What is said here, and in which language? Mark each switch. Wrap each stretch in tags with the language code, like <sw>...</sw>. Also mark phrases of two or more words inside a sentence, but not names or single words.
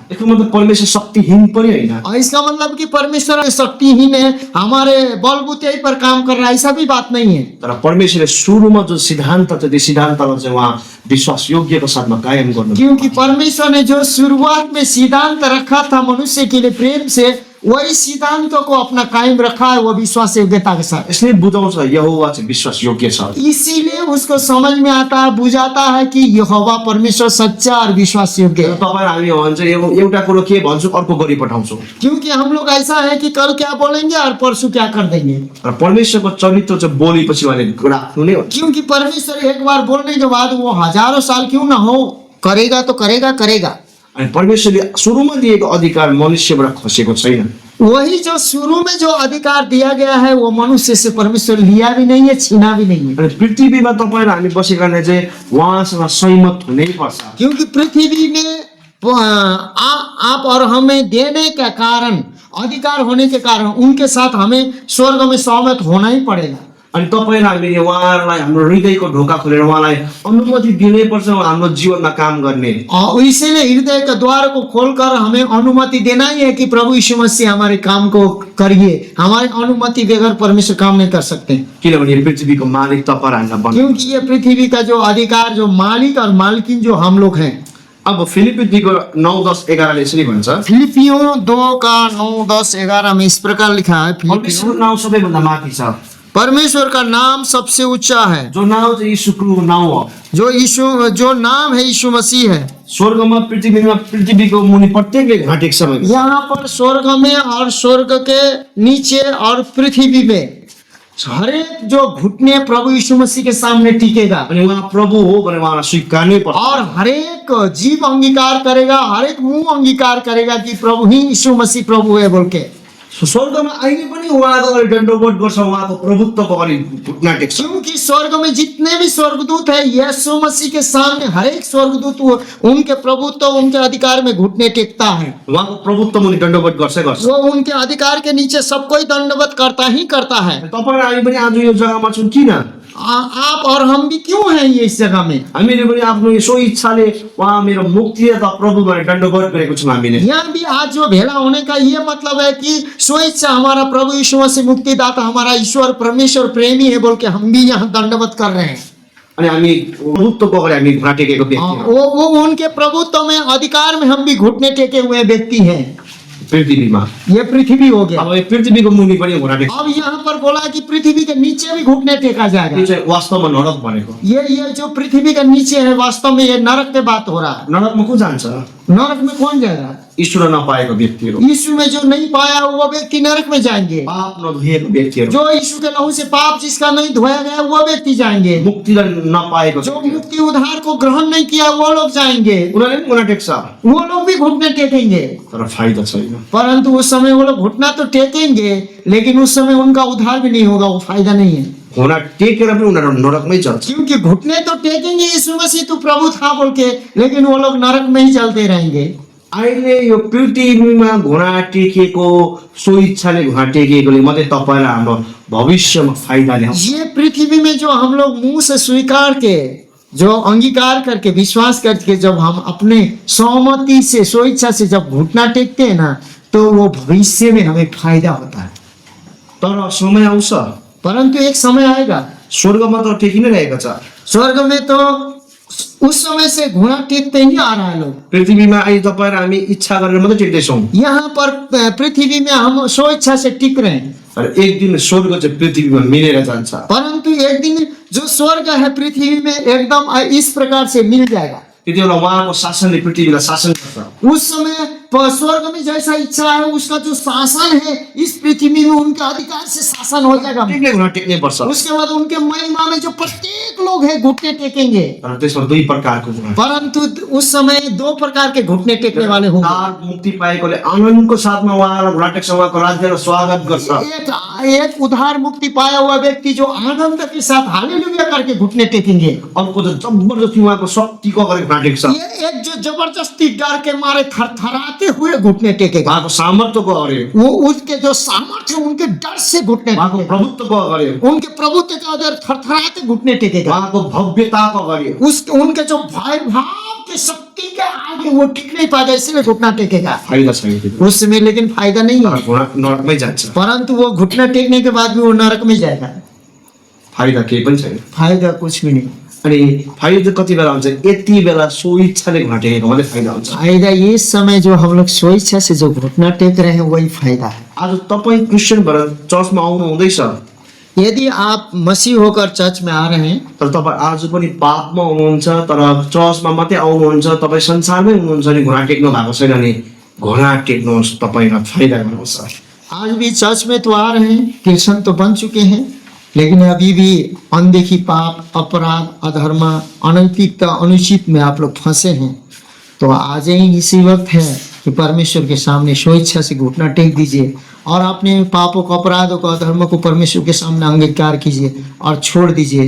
<ne>इसको मतलब परमेश्वर शक्तिहीन पनि होइन।</ne> <hi>और इसका मतलब कि परमेश्वर शक्तिहीन है, हमारे बलबूते पर काम कर रहा है, ऐसा भी बात नहीं है।</hi> <ne>तर परमेश्वरले सुरुमा जो सिद्धान्त छ त्यो सिद्धान्तलाई चाहिँ उहाँ विश्वास योग्यको साथमा कायम गर्नु।</ne> <hi>क्योंकि परमेश्वर ने जो शुरुआत में सिद्धांत रखा था मनुष्य के लिए प्रेम से, वही सिद्धांतों को अपना कायम रखा है वो विश्वास योग्यता के साथ।</hi> <ne>इसलिए बुझाउँछ यहोवा चाहिँ विश्वास योग्य छ।</ne> <hi>इसीलिए उसको समझ में आता है, बुझाता है कि यहोवा परमेश्वर सच्चा और विश्वास योग्य है।</hi> <ne>तपाईँ हामी भन्छ एउटा कुरो के भन्छु अर्को गरी पठाउँछौँ।</ne> <hi>क्योंकि हम लोग ऐसा है कि कल क्या बोलेंगे और परसों क्या कर देंगे।</hi> <ne>र परमेश्वरको चरित्र चाहिँ बोलेपछि उहाँले राख्नु नै हो।</ne> <hi>क्योंकि परमेश्वर एक बार बोलने के बाद वो हजारों साल क्यों ना हो, करेगा तो करेगा।</hi> <ne>अनि परमेश्वरले सुरुमा दिएको अधिकार मनुष्यबाट खसेको छैन।</ne> <hi>वही जो शुरू में जो अधिकार दिया गया है वो मनुष्य से परमेश्वर लिया भी नहीं है, छीना भी नहीं है।</hi> <ne>अनि पृथ्वीमा तपाईँ र हामी बसेकाले चाहिँ उहाँसँग सहमत हुनै पर्छ।</ne> <hi>क्योंकि पृथ्वी में आप और हमें देने के कारण, अधिकार होने के कारण उनके साथ हमें स्वर्ग में सहमत होना ही पड़ेगा।</hi> <ne>अनि तपाईँ र हामीले उहाँलाई हाम्रो हृदयको ढोका खोलेर उहाँलाई अनुमति दिनै पर्छ हाम्रो जीवनमा काम गर्ने।</ne> <hi>और इसीलिए हृदय के द्वार को खोलकर हमें अनुमति देना ही है कि प्रभु यीशु मसीह हमारे काम को करिए। हमारी अनुमति बगैर परमेश्वर काम नहीं कर सकते।</hi> <ne>किनभने यो पृथ्वीको मालिक तपाईँ र हामीलाई बन्नु।</ne> <hi>क्योंकि ये पृथ्वी का जो अधिकार, जो मालिक और मालकिन जो हम लोग हैं।</hi> <ne>अब फिलिप्पीको 9:10-11 यसरी भन्छ।</ne> <hi>फिलिपियों 2 का 9, 10, 11 में इस प्रकार लिखा है।</hi> <ne>परमेश्वरको नाउँ सबैभन्दा माथि छ।</ne> <hi>परमेश्वर का नाम सबसे ऊंचा है।</hi> <ne>जो नाउँ चाहिँ यीशुको नाउँ हो।</ne> <hi>जो नाम है यीशु मसीह है।</hi> <ne>स्वर्गमा पृथ्वीको मुनि प्रत्येकले घाँटेको छ भने</ne> <hi>यहाँ पर स्वर्ग में और स्वर्ग के नीचे और पृथ्वी में हर एक जो घुटने प्रभु यीशु मसीह के सामने टिकेगा</hi> <ne>अनि उहाँ प्रभु हो भने उहाँलाई स्वीकार्नै पर्छ।</ne> <hi>और हर एक जीव अंगीकार करेगा, हर एक मुंह अंगीकार करेगा कि प्रभु ही यीशु मसीह प्रभु है बोल के।</hi> <ne>स्वर्गमा अहिले पनि उहाँको अगाडि दण्डवत गर्छ, उहाँको प्रभुत्वको अगाडि घुट्ना टेक्छ।</ne> <hi>क्योंकि स्वर्ग में जितने भी स्वर्गदूत है यीशु मसीह के सामने हर एक स्वर्गदूत उनके प्रभुत्व उनके अधिकार में घुटने टेकता है।</hi> <ne>उहाँको प्रभुत्व मुनि दण्डवत गर्छै गर्छ।</ne> <hi>वो उनके अधिकार के नीचे सब कोई दंडवत करता ही करता है।</hi> <ne>तपाईँ हामी पनि आज यो जग्गामा छौँ किन?</ne> <hi>आप और हम भी क्यों हैं ये इस जगह में?</hi> <ne>हामीले पनि आफ्नो यसो इच्छाले उहाँ मेरो मुक्तिदाता प्रभु भनेर दण्डवत गरेको छौँ हामीले।</ne> <hi>यहाँ भी आज जो भेला होने का ये मतलब है कि स्वेच्छा हमारा प्रभु यीशु मसीह मुक्तिदाता हमारा ईश्वर परमेश्वर प्रेमी है बोल के हम भी यहाँ दंडवत कर रहे हैं।</hi> <ne>अनि हामी प्रभुत्वको अगाडि हामी घुँडा टेकेको व्यक्ति हौँ।</ne> <hi>वो उनके प्रभुत्व में अधिकार में हम भी घुटने टेके हुए व्यक्ति हैं।</hi> <ne>पृथ्वीमा</ne> <hi>ये पृथ्वी हो गया।</hi> <ne>अब यो पृथ्वीको मुनि पनि घुँडा टेक्छ।</ne> <hi>अब यहाँ पर बोला कि पृथ्वी के नीचे भी घुटने टेका</hi> <ne>यो</ne> <hi>जाएगा।</hi> <ne>चाहिँ वास्तवमा नरक भनेको।</ne> <hi>ये जो पृथ्वी के नीचे है वास्तव में ये नरक के बात हो रहा है।</hi> <ne>नरकमा को जान्छ?</ne> <hi>नरक में कौन जाएगा?</hi> <ne>ईश्वर नपाएको व्यक्तिहरू,</ne> <hi>यीशु में जो नहीं पाया वो व्यक्ति नरक में जाएंगे।</hi> <ne>पाप नधोएको व्यक्तिहरू,</ne> <hi>जो यीशु के लहू से पाप जिसका नहीं धोया गया वो व्यक्ति जाएंगे।</hi> <ne>मुक्तिलाई नपाएको</ne> <hi>जो मुक्ति उद्धार को ग्रहण नहीं किया वो लोग जाएंगे।</hi> <ne>उनीहरूले पनि घुँडा टेक्छ,</ne> <hi>वो लोग भी घुटने टेकेंगे।</hi> <ne>तर फाइदा छैन।</ne> <hi>परंतु उस समय वो लोग घुटना तो टेकेंगे लेकिन उस समय उनका उद्धार भी नहीं होगा, वो फायदा नहीं है।</hi> <ne>घुँडा टेकेर पनि उनीहरू नरकमै चल्छ।</ne> <hi>क्योंकि घुटने तो टेकेंगे यीशु मसीह तो प्रभु था बोल के, लेकिन वो लोग नरक में ही चलते रहेंगे।</hi> <ne>अहिले यो पृथ्वीमा घुँडा टेकेको सो इच्छाले घुँडा टेकेकोले मात्रै तपाईँलाई हाम्रो भविष्यमा फाइदा ल्याउँछ।</ne> <hi>ये पृथ्वी में जो हम लोग मुंह से स्वीकार के जो अंगीकार करके विश्वास करके जब हम अपने सहमति से स्वेच्छा से जब घुटना टेकते हैं ना तो वो भविष्य में हमें फायदा होता है।</hi> <ne>तर समय आउँछ,</ne> <hi>परंतु एक समय आएगा</hi> <ne>स्वर्गमा त टेकि नै रहेको छ।</ne> <hi>स्वर्ग में तो उस समय से घुटना टेकते ही आ रहा है लोग।</hi> <ne>पृथ्वीमा अहिले तपाईँ र हामी इच्छा गरेर मात्रै टेक्दैछौँ।</ne> <hi>यहाँ पर पृथ्वी में हम स्वेच्छा से टिक रहे हैं,</hi> <ne>तर एक दिन स्वर्ग चाहिँ पृथ्वीमा मिलेर जान्छ।</ne> <hi>परंतु एक दिन जो स्वर्ग है पृथ्वी में एकदम इस प्रकार से मिल जाएगा।</hi> <ne>त्यति बेला उहाँको शासनले पृथ्वीलाई शासन गर्छ।</ne> <hi>उस समय स्वर्ग में जैसा इच्छा है उसका जो शासन है इस पृथ्वी में उनका अधिकार से शासन हो जाएगा।</hi> <ne>टेक्ने घुँडा टेक्नै पर्छ।</ne> <hi>उसके बाद उनके महिमा में जो प्रत्येक लोग हैं घुटने टेकेंगे।</hi> <ne>तर त्यसमा दुई प्रकारको घुँडा।</ne> <hi>परंतु उस समय दो प्रकार के घुटने टेकने वाले होंगे।</hi> <ne>उद्धार मुक्ति पाएकोले आनन्दको साथमा उहाँलाई घुँडा टेक्छ, उहाँको राज्यलाई स्वागत गर्छ।</ne> <hi>एक उद्धार मुक्ति पाया हुआ व्यक्ति जो आनंद के साथ हालेलुया करके घुटने टेकेंगे।</hi> <ne>अर्को त जबरजस्ती उहाँको शक्तिको अगाडि घुँडा टेक्छ।</ne> <hi>ये एक जो जबरदस्ती डर के मारे थरथराते हुए घुटने टेकेगा।</hi> <ne>उहाँको सामर्थ्यको अगाडि,</ne> <hi>वो उसके जो सामर्थ्य उनके डर से घुटने</hi> <ne>उहाँको</ne> <hi>टेकेगा।</hi> <ne>प्रभुत्वको अगाडि,</ne> <hi>उनके प्रभुत्व के अंदर थरथराते घुटने टेकेगा।</hi> <ne>उहाँको भव्यताको अगाडि,</ne> <hi>उनके जो भाई भाव के शक्ति के आगे वो टिक नहीं पाएगा, इसलिए घुटना टेकेगा।</hi> <ne>फाइदा छैन।</ne> <hi>उस समय लेकिन फायदा नहीं है।</hi> <ne>घुँडा नरकमै जान्छ।</ne> <hi>परंतु वो घुटना टेकने के बाद भी वो नरक में जाएगा।</hi> <ne>फाइदा केही पनि छैन।</ne> <hi>फायदा कुछ भी नहीं।</hi> <ne>अनि फाइदा कति बेला हुन्छ? यति बेला सो इच्छाले घुँडा टेकेको मात्रै फाइदा हुन्छ।</ne> <hi>फायदा ये समय जो हम लोग स्वेच्छा से जो घुटना टेक रहे हैं वही फायदा है।</hi> <ne>आज तपाईँ क्रिस्चियन भएर चर्चमा आउनु हुँदैछ,</ne> <hi>यदि आप मसीह होकर चर्च में आ रहे हैं</hi> <ne>तर तपाईँ आज पनि पापमा हुनुहुन्छ, तर चर्चमा मात्रै आउनुहुन्छ, तपाईँ संसारमै हुनुहुन्छ नि घुँडा टेक्नु भएको छैन नि, घुँडा टेक्नुहोस्, तपाईँलाई फाइदा गर्नुहुन्छ।</ne> <hi>आज भी चर्च में तो आ रहे हैं, क्रिश्चियन तो बन चुके हैं, लेकिन अभी भी अनदेखी पाप अपराध अधर्म अनैतिकता अनुचित में आप लोग फंसे हैं। तो आज ही इसी वक्त है कि परमेश्वर के सामने स्वेच्छा से घुटना टेक दीजिए और अपने पापों को अपराधों को अधर्म को परमेश्वर के सामने अंगीकार कीजिए और छोड़ दीजिए।</hi>